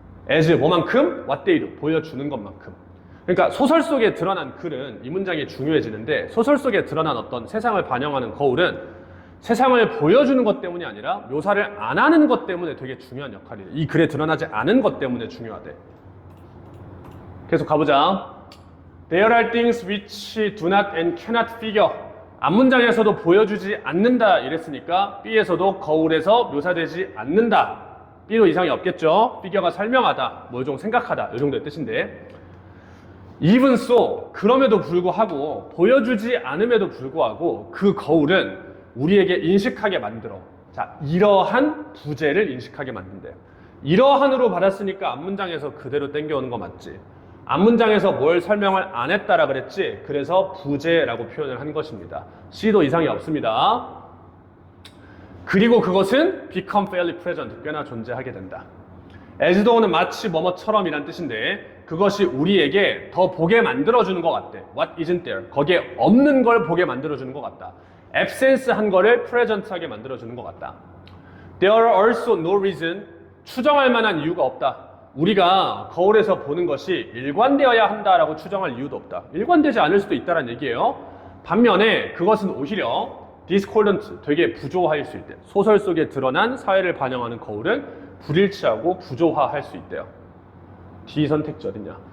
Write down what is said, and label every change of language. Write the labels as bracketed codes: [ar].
[en] as [ko] 뭐만큼? [en] what they do. [ko] 보여주는 것만큼. 그러니까 소설 속에 드러난 글은 이 문장이 중요해지는데 소설 속에 드러난 어떤 세상을 반영하는 거울은 세상을 보여주는 것 때문이 아니라 묘사를 안 하는 것 때문에 되게 중요한 역할이에요. 이 글에 드러나지 않은 것 때문에 중요하대. 계속 가보자. [en] There are things which do not and cannot figure. [ko] 앞문장에서도 보여주지 않는다 이랬으니까 B에서도 거울에서 묘사되지 않는다. B도 이상이 없겠죠. figure가 설명하다, 뭐 좀 생각하다 이 정도의 뜻인데 [en] even so, [ko] 그럼에도 불구하고 보여주지 않음에도 불구하고 그 거울은 우리에게 인식하게 만들어. 자, 이러한 부재를 인식하게 만든대요. 이러한으로 받았으니까 앞문장에서 그대로 땡겨오는 거 맞지? 앞문장에서 뭘 설명을 안 했다라 그랬지? 그래서 부재라고 표현을 한 것입니다. C도 이상이 없습니다. 그리고 그것은 [en] become fairly present, [ko] 꽤나 존재하게 된다. [en] as though [ko] 는 마치 뭐뭐처럼 이란 뜻인데 그것이 우리에게 더 보게 만들어주는 것 같대. [en] What isn't there? [ko] 거기에 없는 걸 보게 만들어주는 것 같다. absence 한 거를 present하게 만들어주는 것 같다. [en] There are also no reason, [ko] 추정할 만한 이유가 없다. 우리가 거울에서 보는 것이 일관되어야 한다라고 추정할 이유도 없다. 일관되지 않을 수도 있다는 얘기예요. 반면에 그것은 오히려 discordant, 되게 부조화일 수 있대. 소설 속에 드러난 사회를 반영하는 거울은 불일치하고 부조화할 수 있대요. D 선택지 어딨냐?